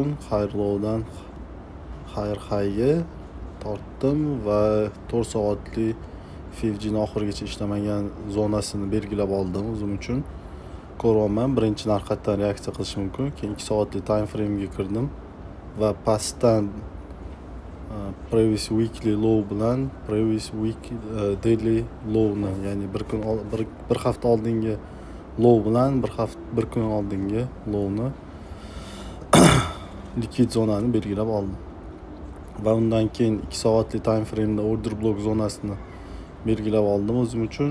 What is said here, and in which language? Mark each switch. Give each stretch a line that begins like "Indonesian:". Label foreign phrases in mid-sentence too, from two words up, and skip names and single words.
English: Higher low'dan higher high'ga
Uzbek: tortdim va 4 soatli FIVG'ni oxirigacha ishlamagan zonasini belgilab oldim o'zim uchun. Ko'ryapman, birinchi narx qayerdan reaksiya qilishi mumkin. Keyin 2 soatli
English: time frame'ga
Uzbek: kirdim va pastdan
English: previous weekly low
Uzbek: bilan
English: previous week daily low'ni,
Uzbek: ya'ni bir hafta oldingi low bilan bir kun oldingi low'ni liquid zonani belgilab oldim. Va undan keyin 2 soatli
English: time frame'da order block
Uzbek: zonasini belgilab oldim o'zim uchun.